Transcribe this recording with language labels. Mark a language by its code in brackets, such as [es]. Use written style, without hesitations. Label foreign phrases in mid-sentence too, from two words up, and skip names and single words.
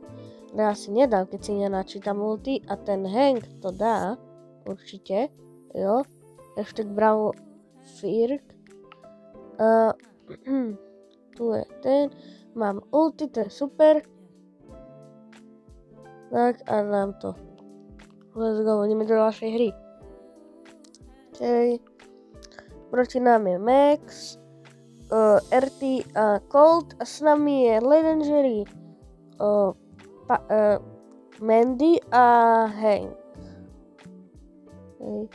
[sk] Ale ja si nedám, keď si nenačítam ulti a ten Hank to dá, určite, jo. Ešte bravo Firk. Tu je ten, mám ulti, to je super. Tak a dám to. [en] Let's go, [sk] ideme do ďalšej hry. Okay. Proti nám je Max, RT a Colt a s nami je Legendary, Mandy a Hank. Okay.